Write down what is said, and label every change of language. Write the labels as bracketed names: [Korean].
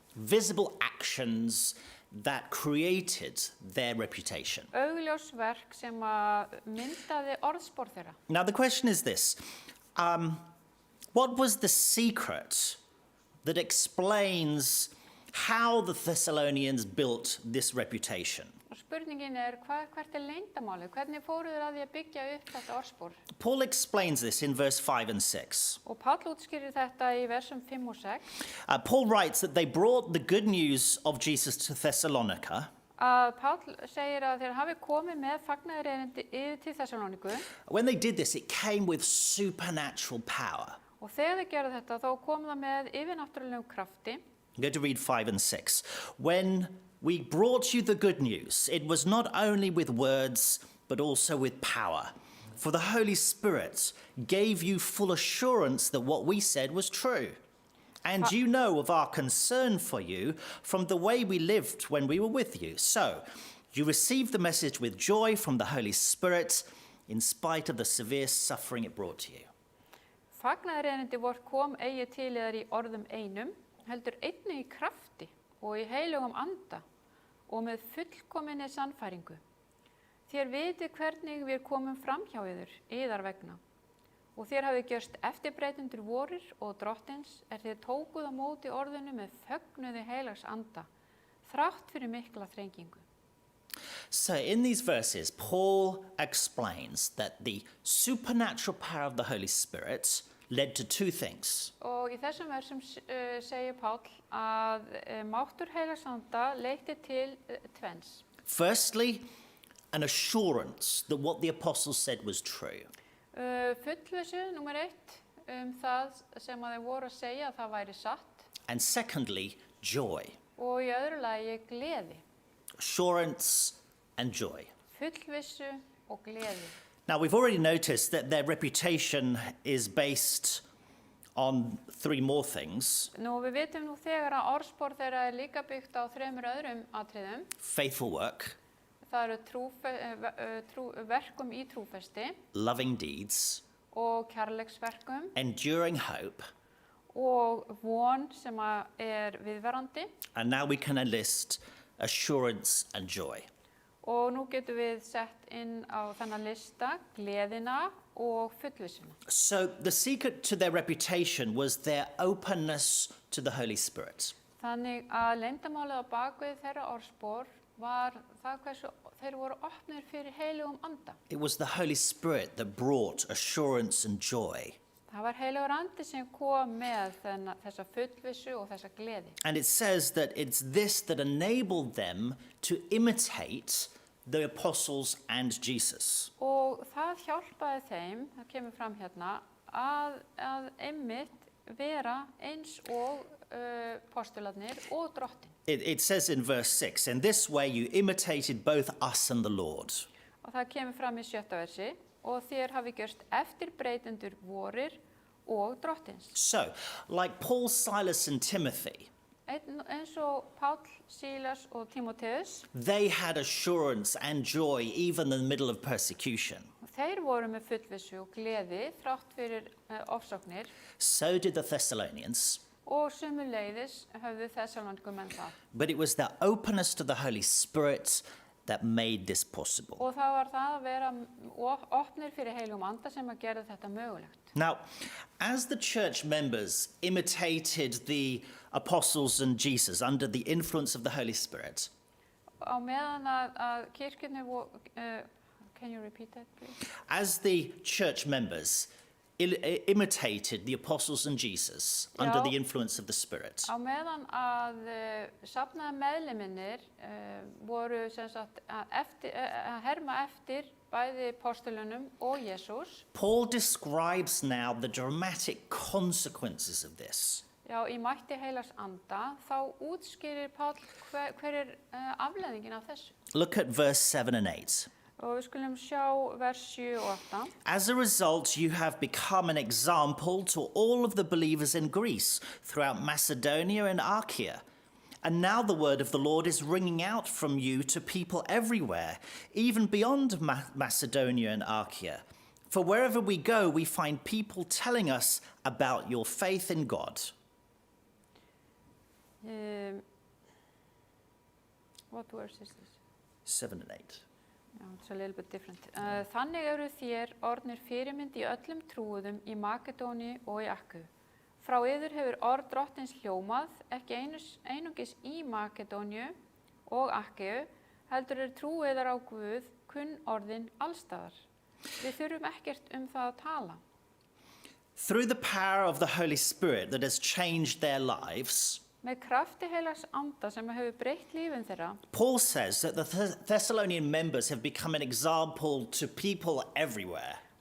[English] Visible actions that created their reputation. [Icelandic] Augljósverk sem að myndaði orðspor þeirra. [English] Now the question is this, what was the secret that explains how the Thessalonians built this reputation? [Icelandic] Og spurningin hvert leyndamálið? Hvernig fóru þeir að því að byggja upp þetta orðspor? [English] Paul explains this in verse 5 and 6. [Icelandic] Og Páll útskýrir þetta í versum 5 og 6. [English] Paul writes that they brought the good news of Jesus to Thessalonica, [Icelandic] Að Páll segir að þeir hafi komið með fagnaðarerindi yfir til Þessalóniku. [English] when they did this, it came with supernatural power. [Icelandic] Og þegar þeir gerðu þetta, þá kom það með yfirnáttúrulegum krafti. [English] I'm going to read 5 and 6. When we brought you the good news, it was not only with words, but also with power. For the Holy Spirit gave you full assurance that what we said was true. And you know of our concern for you from the way we lived when we were with you. So, you received the message with joy from the Holy Spirit, in spite of the severe suffering it brought to you. [Icelandic] Fagnaðarerindi vort kom eigi til yðar í orðum einum, heldur einnig í krafti og í heilugum anda og með fullkominni sannfæringu. Þér vitið hvernig við komum fram hjá yðar vegna. Og þér hafið gjörst eftirbreytendur vorir og drottins þér tókuð á móti orðinu með fögnuði heilags anda, þrátt fyrir mikla þrengingu. [English] So in these verses, Paul explains that the supernatural power of the Holy Spirit led to two things. [Icelandic] Og í þessum versum segir Páll að máttur heilags anda leiddi til tvenns. [English] Firstly, an assurance that what the apostles said was true. [Icelandic] Fullvissu, nummer 1, það sem að þeir voru að segja að það væri satt. [English] And secondly, joy. [Icelandic] Og í öðru lagi gleði. [English] Assurance and joy. [Icelandic] Fullvissu og gleði. [English] Now, we've already noticed that their reputation is based on three more things. [Icelandic] Nú, við vitum nú þegar að orðspor þeirra líka byggt á 3 öðrum atriðum. [English] Faithful work, [Icelandic] Það eru verkum í trúfesti [English] loving deeds, [Icelandic] og kærleiksverkum [English] enduring hope, [Icelandic] og von sem viðvarandi. [English] and now we can enlist assurance, and joy. [Icelandic] Og nú getum við sett inn á þennan lista gleðina og fullvissuna. [English] So the secret to their reputation was their openness to the Holy Spirit. [Icelandic] Þannig að leyndarmálið á bakvið þeirra orðspor var það hversu þeir voru opnir fyrir heilugum anda. [English] It was the Holy Spirit that brought assurance and joy. [Icelandic] Það var heilugur andi sem kom með þessa fullvissu og þessa gleði. [English] And it says that it's this that enabled them to imitate the apostles and Jesus. [Icelandic] Og það hjálpaði þeim, það kemur fram hérna, að einmitt vera eins og postularnir og drottin. [English] It says in verse 6, "In this way you imitated both us and the Lord." [Icelandic] Og það kemur fram í 7. versi, og þér hafi gjörst eftirbreytendur vorir og drottins. [English] So, like Paul, Silas, and Timothy, [Icelandic] Eins og Páll, Sílas og Tímóteus, [English] they had assurance and joy even in the middle of persecution. [Icelandic] þeir voru með fullvissu og gleði þrátt fyrir ofsóknir, [English] So did the Thessalonians. [Icelandic] og sömuleiðis höfðu Þessalónikumenn það. [English] But it was their openness to the Holy Spirit that made this possible. [Icelandic] Og það var það að vera opnir fyrir heilugum anda sem að gera þetta mögulegt. [English] Now, as the church members imitated the apostles and Jesus under the influence of the Holy Spirit, [Icelandic] Á meðan að kirkjunni [English] can you repeat that, please? as the church members imitated the apostles and Jesus under [Icelandic] Já. [English] the influence of the Spirit, [Icelandic] Á meðan að safnaði meðliminir voru sem sagt að herma eftir bæði postulunum og Jesús. [English] Paul describes now the dramatic consequences of this. [Icelandic] Já, í mætti heilags anda þá útskýrir Páll hver afleiðingin af þessu. [English] Look at verse 7 and 8. [Icelandic] Og við skulum sjá vers 7 og 8. [English] As a result, you have become an example to all of the believers in Greece, throughout Macedonia and Achaia. And now the word of the Lord is ringing out from you to people everywhere, even beyond Macedonia and Achaia. For wherever we go, we find people telling us about your faith in God. What verse is this? 7 and 8. Já, it's a little bit different. [Icelandic] Þannig eru þér orðnir fyrirmynd í öllum trúuðum í Makedóni og í Akku. Frá yður hefur orð drottins hljómað, ekki einungis í Makedóniu og Akku, heldur trúiðar á Guð kunn orðin allstaðar. Við þurfum ekkert það að tala. [English] Through the power of the Holy Spirit that has changed their lives, [Icelandic] Með krafti heilags anda sem hefur breytt lífin þeirra, [English] Paul says that the Thessalonian members have become an example to people everywhere.